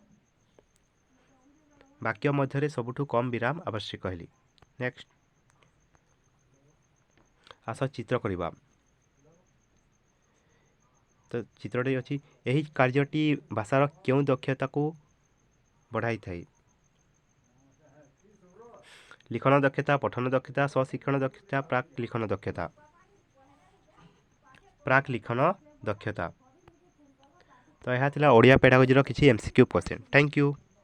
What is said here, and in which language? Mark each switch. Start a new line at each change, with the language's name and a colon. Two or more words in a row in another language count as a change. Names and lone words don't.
Odia: ବାକ୍ୟ ମଧ୍ୟରେ ସବୁଠୁ କମ୍ ବିରାମ ଆବଶ୍ୟକ ହେଲେ। ନେକ୍ସଟ, ଆସ ଚିତ୍ର କରିବା। ତ ଚିତ୍ରଟି ଅଛି, ଏହି କାର୍ଯ୍ୟଟି ଭାଷାର କେଉଁ ଦକ୍ଷତାକୁ ବଢ଼ାଇଥାଏ?
Bangla: লিখন দক্ষতা, পঠন দক্ষতা, স্বশিক্ষণ দক্ষতা, প্রাক লিখন দক্ষতা।
Odia: ପ୍ରାକ୍ ଲିଖନ ଦକ୍ଷତା। ତ ଏହା ଥିଲା ଓଡ଼ିଆ ପେଡାଗୋଜିର କିଛି
English: MCQ question. Thank you.